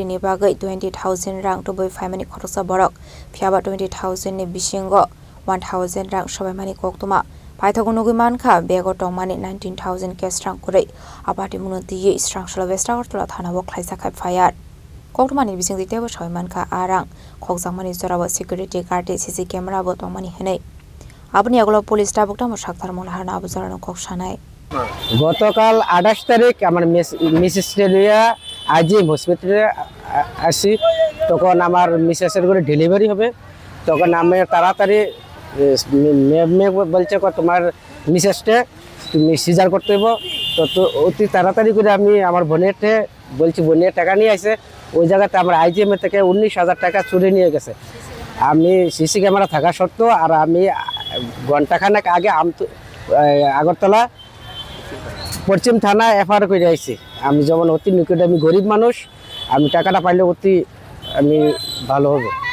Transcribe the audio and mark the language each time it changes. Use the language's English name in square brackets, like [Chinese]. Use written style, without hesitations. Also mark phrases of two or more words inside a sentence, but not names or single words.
[Kok Borok] ni bagai 20,000 rang to boy family khoroksa borok phiaba 20,000 ni bisingo 1,000 rang shobaimani koktuma Paithagunugui mankha bego tongmani 19,000 cash rang kurei apati munoti ye strangshla West Agartala thanabo khlaijaka FIR koktumani bisingti tebo shoimankha arang khokjangmani jorabo [English] security guard CC camera [Kok Borok] bo tongmani henei apni aglo police tabukta mo sakthar molharna abujarano koksanai [Bangla] গতকাল 28 তারিখ আমার মিসেস রেলিয়া আইজিএম হসপিটালে আসি তখন আমার মিসেসের করে ডেলিভারি হবে তখন আমি তাড়াতাড়ি মেয়ে বলছে তোমার মিসেসকে তুমি সিজার করতে হবে তো অতি তাড়াতাড়ি করে আমি আমার বোনেরকে বলছি বোনের টাকা নিয়ে আসে ওই জায়গাতে আমার আইজিএম থেকে 19,000 টাকা চুরি নিয়ে গেছে আমি [English] CC camera [Bangla] থাকা সত্ত্বেও আর আমি ঘন্টাখানেক আগে আগরতলা পশ্চিম থানা এফআইআর করে আইছি আমি যেমন অতি নিকটে আমি গরিব মানুষ আমি টাকাটা পাইলে অতি আমি ভালো হবে